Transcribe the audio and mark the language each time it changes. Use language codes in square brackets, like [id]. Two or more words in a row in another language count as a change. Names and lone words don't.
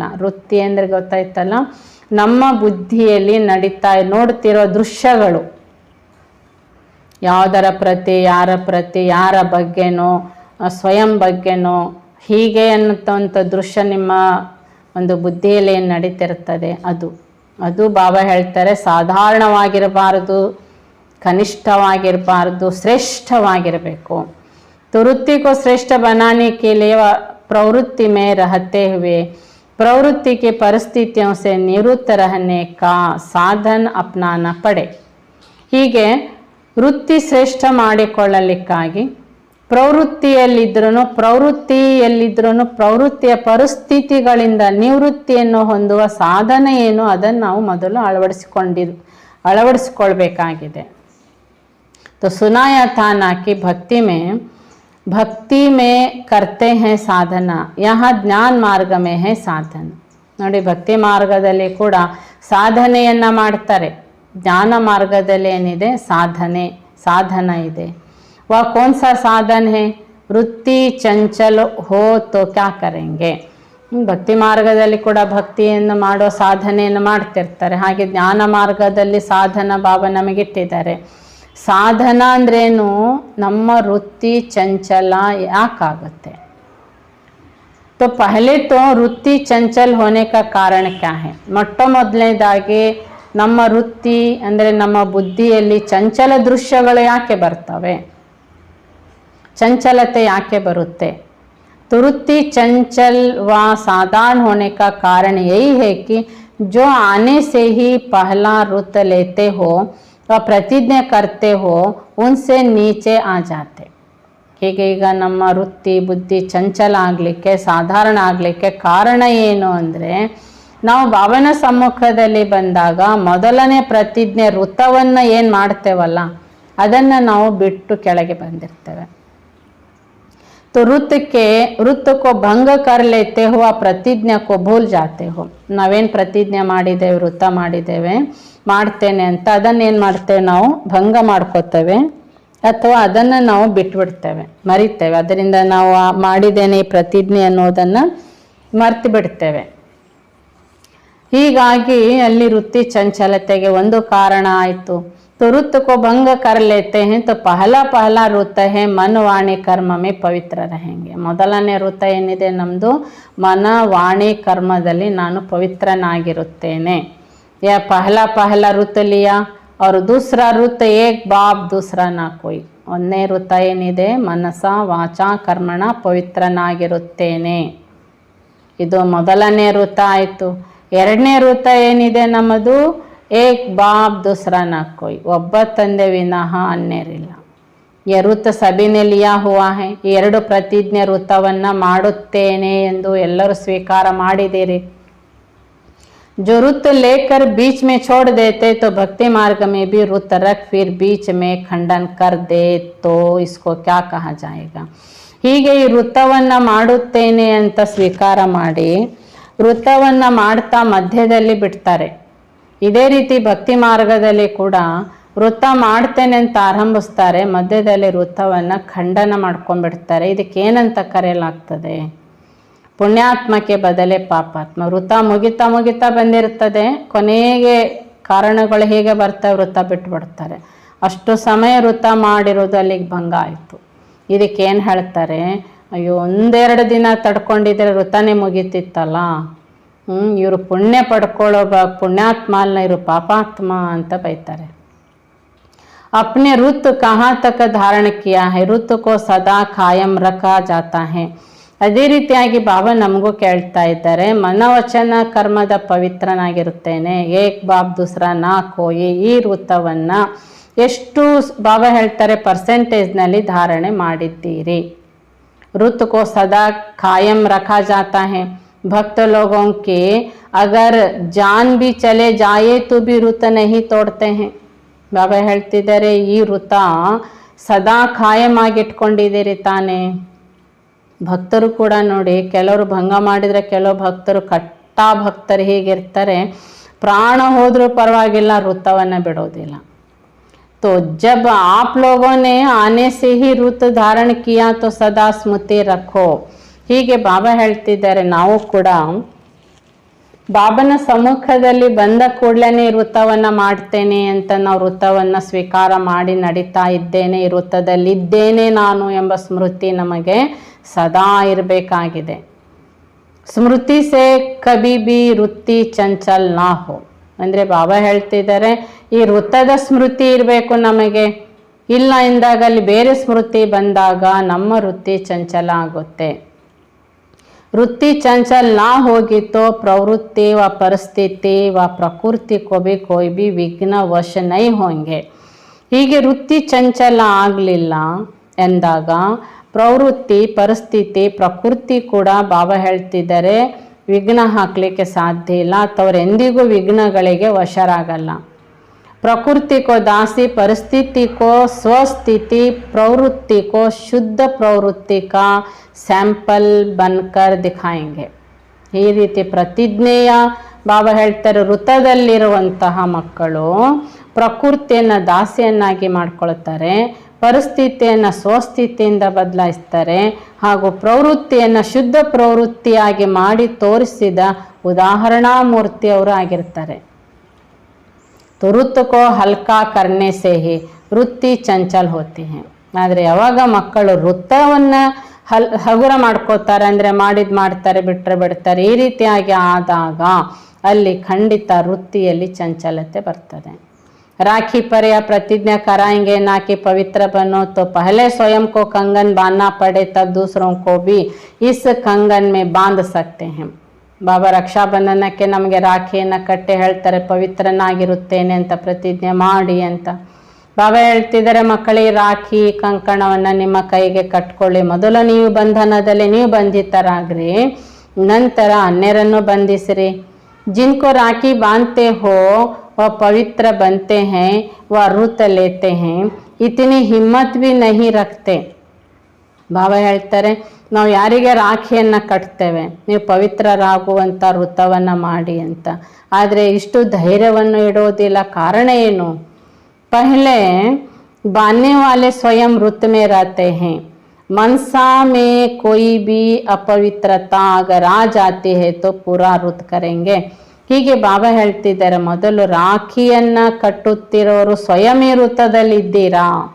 [kn] ವೃತ್ತಿ ಅಂದರೆ ಗೊತ್ತಾಯ್ತಲ್ಲ, ನಮ್ಮ ಬುದ್ಧಿಯಲ್ಲಿ ನೋಡ್ತಿರೋ ದೃಶ್ಯಗಳು, ಯಾವುದರ ಪ್ರತಿ, ಯಾರ ಬಗ್ಗೆನೋ, ಸ್ವಯಂ ಬಗ್ಗೆನೋ, ಹೀಗೆ ಅನ್ನೋಂಥ ದೃಶ್ಯ ನಿಮ್ಮ ಒಂದು ಬುದ್ಧಿಯಲ್ಲಿ ಏನು ನಡೀತಿರ್ತದೆ ಅದು ಬಾಬಾ ಹೇಳ್ತಾರೆ ಸಾಧಾರಣವಾಗಿರಬಾರದು, ಕನಿಷ್ಠವಾಗಿರಬಾರ್ದು, ಶ್ರೇಷ್ಠವಾಗಿರಬೇಕು. [hi] तो वृत्ति को श्रेष्ठ बनाने के लिए प्रवृत्ति में रहते हुए प्रवृत्ति की परिस्थितियों से निवृत्त रहने का साधन अपनाना पड़े. [kn] ಹೀಗೆ ವೃತ್ತಿ ಶ್ರೇಷ್ಠ ಮಾಡಿಕೊಳ್ಳಲಿಕ್ಕಾಗಿ ಪ್ರವೃತ್ತಿಯಲ್ಲಿದ್ರೂ ಪ್ರವೃತ್ತಿಯ ಪರಿಸ್ಥಿತಿಗಳಿಂದ ನಿವೃತ್ತಿಯನ್ನು ಹೊಂದುವ ಸಾಧನ ಏನು, ಅದನ್ನು ನಾವು ಮೊದಲು ಅಳವಡಿಸಿಕೊಳ್ಬೇಕಾಗಿದೆ. [hi] तो सुनाया था ना कि भक्ति में करते हैं साधना, यहाँ ज्ञान मार्ग में है साधन. [kn] ನೋಡಿ, ಭಕ್ತಿ ಮಾರ್ಗದಲ್ಲಿ ಕೂಡ ಸಾಧನೆಯನ್ನು ಮಾಡ್ತಾರೆ. ಜ್ಞಾನ ಮಾರ್ಗದಲ್ಲಿ ಏನಿದೆ, ಸಾಧನ ಇದೆ. [hi] वह कौन सा साधन है? वृत्ति चंचल हो तो क्या करेंगे. [kn] ಭಕ್ತಿ ಮಾರ್ಗದಲ್ಲಿ ಕೂಡ ಭಕ್ತಿಯನ್ನು ಮಾಡೋ ಸಾಧನೆಯನ್ನು ಮಾಡ್ತಿರ್ತಾರೆ. ಹಾಗೆ ಜ್ಞಾನ ಮಾರ್ಗದಲ್ಲಿ ಸಾಧನ ಬಾಬಾ ನಮಗಿಟ್ಟಿದ್ದಾರೆ. ಸಾಧನ ಅಂದ್ರೇನು? ನಮ್ಮ ವೃತ್ತಿ ಚಂಚಲ ಯಾಕಾಗುತ್ತೆ? [hi] तो पहले तो वृत्ति चंचल होने का कारण क्या है? [kn] ಮೊಟ್ಟ ಮೊದಲನೇದಾಗಿ ನಮ್ಮ ವೃತ್ತಿ ಅಂದರೆ ನಮ್ಮ ಬುದ್ಧಿಯಲ್ಲಿ ಚಂಚಲ ದೃಶ್ಯಗಳು ಯಾಕೆ ಬರ್ತವೆ? ಚಂಚಲತೆ ಯಾಕೆ ಬರುತ್ತೆ? [hi] तो वृत्ति चंचल व साधारण होने का कारण यही है कि जो आने से ही पहला वृत्त लेते हो व प्रतिज्ञा करते हो उनसे नीचे आ जाते. [kn] ಹೀಗೆ ಈಗ ನಮ್ಮ ವೃತ್ತಿ ಬುದ್ಧಿ ಚಂಚಲ ಆಗಲಿಕ್ಕೆ, ಸಾಧಾರಣ ಆಗಲಿಕ್ಕೆ ಕಾರಣ ಏನು ಅಂದರೆ, ನಾವು ಬಾಬನ ಸಮ್ಮುಖದಲ್ಲಿ ಬಂದಾಗ ಮೊದಲನೇ ಪ್ರತಿಜ್ಞೆ ವೃತ್ತವನ್ನು ಏನು ಮಾಡ್ತೇವಲ್ಲ, ಅದನ್ನು ನಾವು ಬಿಟ್ಟು ಕೆಳಗೆ ಬಂದಿರ್ತೇವೆ. [hi] तो वृत्त को भंग कर लेते हो, [kn] ಆ ಪ್ರತಿಜ್ಞೆ [hi] को भूल जाते हो. [kn] ನಾವೇನು ಪ್ರತಿಜ್ಞೆ ಮಾಡಿದ್ದೇವೆ, ವೃತ್ತ ಮಾಡಿದ್ದೇವೆ, ಮಾಡ್ತೇನೆ ಅಂತ, ಅದನ್ನೇನು ಮಾಡ್ತೇವೆ ನಾವು ಭಂಗ ಮಾಡ್ಕೋತೇವೆ ಅಥವಾ ಅದನ್ನು ನಾವು ಬಿಟ್ಬಿಡ್ತೇವೆ, ಮರಿತೇವೆ. ಅದರಿಂದ ನಾವು ಮಾಡಿದ್ದೇನೆ ಈ ಪ್ರತಿಜ್ಞೆ ಅನ್ನೋದನ್ನು ಮರ್ತು ಬಿಡ್ತೇವೆ. ಹೀಗಾಗಿ ಅಲ್ಲಿ ವೃತ್ತಿ ಚಂಚಲತೆಗೆ ಒಂದು ಕಾರಣ ಆಯಿತು. [hi] तो वृत्त को भंग कर लेते हैं तो पहला वृत्त है मन वाणी कर्म में पवित्र रहेंगे. [kn] ಮೊದಲನೇ ವೃತ್ತ ಏನಿದೆ ನಮ್ಮದು, ಮನ ವಾಣಿ ಕರ್ಮದಲ್ಲಿ ನಾನು ಪವಿತ್ರನಾಗಿರುತ್ತೇನೆ. [hi] या पहला वृत्त लिया और दूसरा वृत्त एक बाप दूसरा ना कोई. [kn] ಒಂದನೇ ವೃತ್ತ ಏನಿದೆ, ಮನಸ ವಾಚ ಕರ್ಮಣ ಪವಿತ್ರನಾಗಿರುತ್ತೇನೆ, ಇದು ಮೊದಲನೇ ವೃತ್ತ ಆಯಿತು. ಎರಡನೇ ವೃತ್ತ ಏನಿದೆ ನಮ್ಮದು, [hi] एक बाप दूसरा ना कोई, [kn] ಒಬ್ಬ ತಂದೆ ವಿನಃ ಅನ್ಯರಿಲ್ಲ. [hi] ई वृत्त सभी ने लिया हुआ है. [kn] ಈ ಎರಡು ಪ್ರತಿಜ್ಞೆ ವೃತ್ತವನ್ನು ಮಾಡುತ್ತೇನೆ ಎಂದು ಎಲ್ಲರೂ ಸ್ವೀಕಾರ ಮಾಡಿದ್ದೀರಿ. [hi] जो वृत्त लेकर बीच में छोड़ देते तो भक्ति मार्ग में भी वृत्त रख फिर बीच में खंडन कर दे तो इसको क्या कहा जाएगा? [kn] ಹೀಗೆ ಈ ವೃತ್ತವನ್ನು ಮಾಡುತ್ತೇನೆ ಅಂತ ಸ್ವೀಕಾರ ಮಾಡಿ ವೃತ್ತವನ್ನು ಮಾಡ್ತಾ ಮಧ್ಯದಲ್ಲಿ ಬಿಡ್ತಾರೆ. ಇದೇ ರೀತಿ ಭಕ್ತಿ ಮಾರ್ಗದಲ್ಲಿ ಕೂಡ ವೃತ್ತ ಮಾಡ್ತೇನೆ ಅಂತ ಆರಂಭಿಸ್ತಾರೆ, ಮಧ್ಯದಲ್ಲಿ ವೃತ್ತವನ್ನು ಖಂಡನ ಮಾಡ್ಕೊಂಡ್ಬಿಡ್ತಾರೆ. ಇದಕ್ಕೇನಂತ ಕರೆಯಲಾಗ್ತದೆ? ಪುಣ್ಯಾತ್ಮಕ್ಕೆ ಬದಲೇ ಪಾಪಾತ್ಮ. ವೃತ್ತ ಮುಗಿತಾ ಬಂದಿರ್ತದೆ, ಕೊನೆಗೆ ಕಾರಣಗಳು ಹೇಗೆ ಬರ್ತವೆ, ವೃತ್ತ ಬಿಟ್ಬಿಡ್ತಾರೆ. ಅಷ್ಟು ಸಮಯ ವೃತ್ತ ಮಾಡಿರೋದು ಅಲ್ಲಿಗೆ ಭಂಗ ಆಯಿತು. ಇದಕ್ಕೇನು ಹೇಳ್ತಾರೆ? ಅಯ್ಯೋ, ಒಂದೆರಡು ದಿನ ತಡ್ಕೊಂಡಿದ್ರೆ ವೃತ್ತನೇ ಮುಗೀತಿತ್ತಲ್ಲ, ಇವರು ಪುಣ್ಯ ಪಡ್ಕೊಳ್ಳೋ ಪುಣ್ಯಾತ್ಮ ಅಲ್ಲ, ಇವರು ಪಾಪಾತ್ಮ ಅಂತ ಬೈತಾರೆ. [hi] अपने रुत कहाँ तक धारण किया है, रुत को सदा कायम रखा जाता है. [kn] ಅದೇ ರೀತಿಯಾಗಿ ಬಾಬಾ ನಮಗೂ ಕೇಳ್ತಾ ಇದ್ದಾರೆ, ಮನವಚನ ಕರ್ಮದ ಪವಿತ್ರನಾಗಿರುತ್ತೇನೆ, [hi] एक बाप दूसरा ना कोई. [kn] ಈ ವೃತ್ತವನ್ನು ಎಷ್ಟು ಬಾಬಾ ಹೇಳ್ತಾರೆ ಪರ್ಸೆಂಟೇಜ್ನಲ್ಲಿ ಧಾರಣೆ ಮಾಡಿದ್ದೀರಿ? [hi] रुत को सदा कायम रखा जाता है। भक्त लोगों के अगर जान भी चले जाए तो भी ಋತ नहीं तोड़ते हैं। [kn] ಬಾಬಾ ಹೇಳ್ತಿದ್ದಾರೆ ಈ ಋತ ಸದಾ ಕಾಯಂ ಆಗಿಟ್ಕೊಂಡಿದ್ದೀರಿ ತಾನೇ. ಭಕ್ತರು ಕೂಡ ನೋಡಿ, ಕೆಲವರು ಭಂಗ ಮಾಡಿದರೆ ಕೆಲವು ಭಕ್ತರು ಕಟ್ಟಾ ಭಕ್ತರು ಹೀಗಿರ್ತಾರೆ, ಪ್ರಾಣ ಹೋದರೂ ಪರವಾಗಿಲ್ಲ, ಋತವನ್ನು ಬಿಡೋದಿಲ್ಲ. [hi] तो जब आप लोगों ने आने से ही ಋತ धारण किया तो सदा स्मृति रखो. [kn] ಹೀಗೆ ಬಾಬಾ ಹೇಳ್ತಿದ್ದಾರೆ, ನಾವು ಕೂಡ ಬಾಬನ ಸಮ್ಮುಖದಲ್ಲಿ ಬಂದ ಕೂಡಲೇ ಋತವನ್ನು ಮಾಡ್ತೇನೆ ಅಂತ ನಾವು ಋತವನ್ನು ಸ್ವೀಕಾರ ಮಾಡಿ ನಡೀತಾ ಇದ್ದೇನೆ, ಈ ಋತದಲ್ಲಿದ್ದೇನೆ ನಾನು ಎಂಬ ಸ್ಮೃತಿ ನಮಗೆ ಸದಾ ಇರಬೇಕಾಗಿದೆ. [hi] स्मृति से कभी भी वृत्ति चंचल ना हो. [kn] ಅಂದರೆ ಬಾಬಾ ಹೇಳ್ತಿದ್ದಾರೆ, ಈ ಋತದ ಸ್ಮೃತಿ ಇರಬೇಕು ನಮಗೆ. ಇಲ್ಲ ಎಂದಾಗ ಅಲ್ಲಿ ಬೇರೆ ಸ್ಮೃತಿ ಬಂದಾಗ ನಮ್ಮ ವೃತ್ತಿ ಚಂಚಲ ಆಗುತ್ತೆ. [hi] वृत्ति चंचल ना होगी तो प्रवृत्ति व परिस्थिति व प्रकृति को भी कोई भी विघ्न वश नहीं होंगे. [kn] ಹೀಗೆ ವೃತ್ತಿ ಚಂಚಲ ಆಗಲಿಲ್ಲ ಎಂದಾಗ ಪ್ರವೃತ್ತಿ, ಪರಿಸ್ಥಿತಿ, ಪ್ರಕೃತಿ ಕೂಡ ಬಾಬಾ ಹೇಳ್ತಿದ್ದಾರೆ ವಿಘ್ನ ಹಾಕಲಿಕ್ಕೆ ಸಾಧ್ಯ ಇಲ್ಲ, ಅಥವಾ ಎಂದಿಗೂ ವಿಘ್ನಗಳಿಗೆ ವಶರಾಗಲ್ಲ. [hi] प्रकृति को दासी, परिस्थिति को स्वस्थिति, प्रवृत्ति को शुद्ध प्रवृत्ति का सैंपल बनकर दिखाएंगे. [kn] ಈ ರೀತಿ ಪ್ರತಿಜ್ಞೆಯ ಬಾಬಾ ಹೇಳ್ತಾರೆ, ಋತದಲ್ಲಿರುವಂತಹ ಮಕ್ಕಳು ಪ್ರಕೃತಿಯನ್ನು ದಾಸಿಯನ್ನಾಗಿ ಮಾಡ್ಕೊಳ್ತಾರೆ, ಪರಿಸ್ಥಿತಿಯನ್ನು ಸ್ವಸ್ಥಿತಿಯಿಂದ ಬದಲಾಯಿಸ್ತಾರೆ, ಹಾಗೂ ಪ್ರವೃತ್ತಿಯನ್ನು ಶುದ್ಧ ಪ್ರವೃತ್ತಿಯಾಗಿ ಮಾಡಿ ತೋರಿಸಿದ ಉದಾಹರಣಾ ಮೂರ್ತಿಯವರು ಆಗಿರ್ತಾರೆ. [hi] तो ऋत को हल्का करने से ही वृत्ति चंचल होती है. [kn] ಆದರೆ ಯಾವಾಗ ಮಕ್ಕಳು ಋತವನ್ನು ಹಗುರ ಮಾಡ್ಕೋತಾರೆ, ಅಂದರೆ ಮಾಡ್ತಾರೆ ಬಿಟ್ಟರೆ ಬಿಡ್ತಾರೆ, ಈ ರೀತಿಯಾಗಿ ಆದಾಗ ಅಲ್ಲಿ ಖಂಡಿತ ವೃತ್ತಿಯಲ್ಲಿ ಚಂಚಲತೆ ಬರ್ತದೆ. [hi] राखी पर यह प्रतिज्ञा कराएंगे ना कि पवित्र बनो तो पहले स्वयं को कंगन बांधना पड़े, तब दूसरों को भी इस कंगन में बांध सकते हैं. [kn] ಬಾಬಾ ರಕ್ಷಾಬಂಧನಕ್ಕೆ ನಮಗೆ ರಾಖಿಯನ್ನು ಕಟ್ಟಿ ಹೇಳ್ತಾರೆ, ಪವಿತ್ರನಾಗಿರುತ್ತೇನೆ ಅಂತ ಪ್ರತಿಜ್ಞೆ ಮಾಡಿ ಅಂತ. ಬಾಬಾ ಹೇಳ್ತಿದ್ದಾರೆ, ಮಕ್ಕಳಿಗೆ ರಾಖಿ ಕಂಕಣವನ್ನು ನಿಮ್ಮ ಕೈಗೆ ಕಟ್ಕೊಳ್ಳಿ. ಮೊದಲು ನೀವು ಬಂಧನದಲ್ಲಿ ನೀವು ಬಂಧಿತರಾಗ್ರಿ, ನಂತರ ಅನ್ಯರನ್ನು ಬಂಧಿಸಿರಿ. [hi] जिनको राखी बांधते हो वह पवित्र बनते हैं, वह ऋत लेते हैं, इतनी हिम्मत भी नहीं रखते. [kn] ಬಾಬಾ ಹೇಳ್ತಾರೆ, ನಾವು ಯಾರಿಗೆ ರಾಖಿಯನ್ನು ಕಟ್ತೇವೆ, ನೀವು ಪವಿತ್ರರಾಗುವಂಥ ಋತವನ್ನು ಮಾಡಿ ಅಂತ, ಆದರೆ ಇಷ್ಟು ಧೈರ್ಯವನ್ನು ಇಡೋದಿಲ್ಲ. ಕಾರಣ ಏನು? [hi] ಪಹಲೆ बांधने वाले स्वयं ऋत में रहते हैं. मनसा में कोई भी अपवित्रता अगर आ जाती है तो पूरा ಋತ करेंगे. [kn] ಹೀಗೆ ಬಾಬಾ ಹೇಳ್ತಿದ್ದಾರೆ, ಮೊದಲು ರಾಖಿಯನ್ನು ಕಟ್ಟುತ್ತಿರೋರು ಸ್ವಯಂ ಈ ಋತದಲ್ಲಿದ್ದೀರಾ.